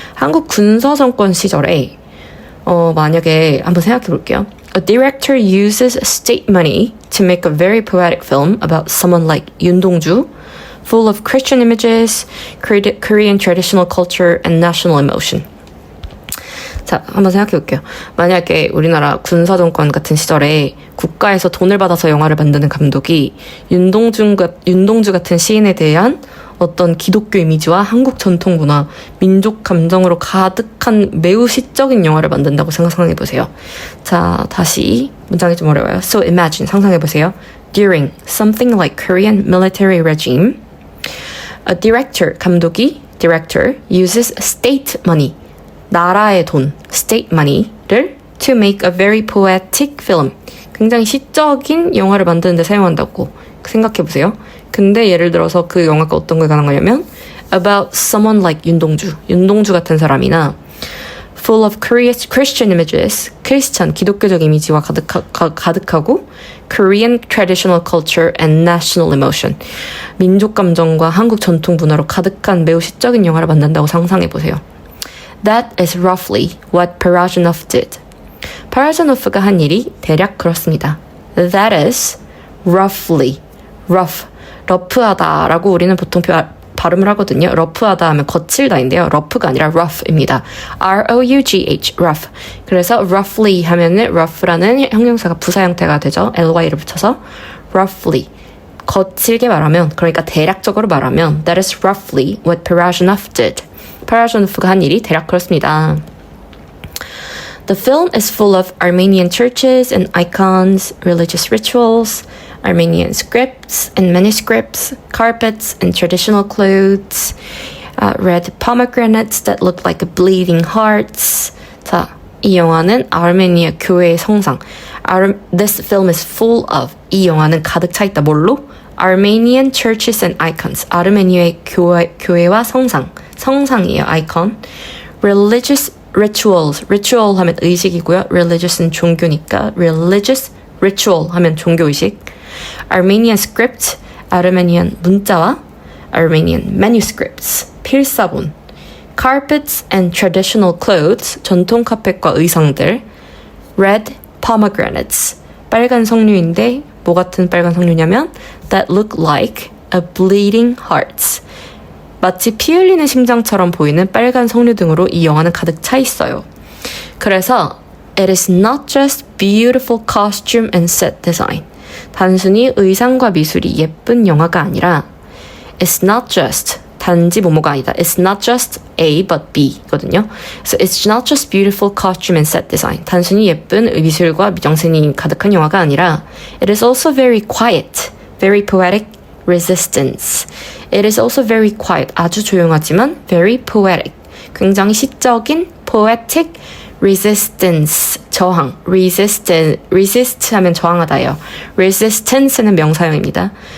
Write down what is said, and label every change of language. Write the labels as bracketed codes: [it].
[ko] 한국 군사 정권 시절에, 만약에 한번 생각해 볼게요. [en] A director uses state money to make a very poetic film about someone like 윤동주, full of Christian images, Korean traditional culture, and national emotion. [ko] 자, 한번 생각해 볼게요. 만약에 우리나라 군사정권 같은 시절에 국가에서 돈을 받아서 영화를 만드는 감독이 윤동주 같은 시인에 대한 어떤 기독교 이미지와 한국 전통 문화, 민족 감정으로 가득한 매우 시적인 영화를 만든다고 상상해 보세요. 자, 다시 문장이 좀 어려워요. [en] So imagine, [ko] 상상해 보세요. [en] During something like Korean military regime, a director, [ko] 감독이 [en] director uses state money, [ko] 나라의 돈, [en] state money를 to make a very poetic film, [ko] 굉장히 시적인 영화를 만드는 데 사용한다고 생각해 보세요. 근데 예를 들어서 그 영화가 어떤 거에 관한 거냐면 [en] about someone like [ko] 윤동주 같은 사람이나 [en] full of Christian images, [ko] 크리스찬, 기독교적 이미지와 가득하고 [en] Korean traditional culture and national emotion, [ko] 민족 감정과 한국 전통 문화로 가득한 매우 시적인 영화를 만든다고 상상해 보세요. [en] That is roughly what Parajanov did. [ko] 파라자노프가 한 일이 대략 그렇습니다. [en] That is roughly, [ko] rough, 러프하다라고 우리는 보통 발음을 하거든요. 러프하다 하면 거칠다인데요. 러프가 아니라 rough입니다. [en] R-O-U-G-H, rough. [ko] 그래서 roughly 하면은 rough라는 형용사가 부사 형태가 되죠. ly를 붙여서 roughly. 거칠게 말하면, 그러니까 대략적으로 말하면 [en] that is roughly what Parajanov did. [ko] 파라자노프가 한 일이 대략 그렇습니다. [en] The film is full of Armenian churches and icons, religious rituals, Armenian scripts and manuscripts, carpets and traditional clothes, red pomegranates that look like bleeding hearts. [ko] 자, 이 영화는 아르메니아 교회의 성상. [en] This film is full of. [ko] 이 영화는 가득 차 있다. 뭘로? [en] Armenian churches and icons. [ko] 아르메니아의 교회와 성상이에요. [en] 아이콘. Religious rituals. [ko] ritual 하면 의식이고요. religious는 종교니까 [en] religious ritual [ko] 하면 종교의식. [en] Armenian script. [ko] 아르메니안 문자와 [en] Armenian manuscripts. [ko] 필사본. [en] Carpets and traditional clothes. [ko] 전통 카펫과 의상들. [en] Red pomegranates. [ko] 빨간 석류인데 뭐 같은 빨간 석류냐면 [en] that look like a bleeding hearts. [ko] 마치 피 흘리는 심장처럼 보이는 빨간 석류 등으로 이 영화는 가득 차 있어요. [en] 그래서 it is not just beautiful costume and set design. [ko] 단순히 의상과 미술이 예쁜 영화가 아니라 [en] it's not just [ko] 단지 뭐뭐가 아니다. [en] It's not just A but B거든요. So it's not just beautiful costume and set design. [ko] 단순히 예쁜 미술과 미정센이 가득한 영화가 아니라 [en] it is also very quiet, very poetic resistance. It is also very quiet. [ko] 아주 조용하지만 [en] very poetic. [ko] 굉장히 시적인 [en] poetic resistance. [ko] 저항. resist 하면 저항하다예요. resistance는 명사형입니다.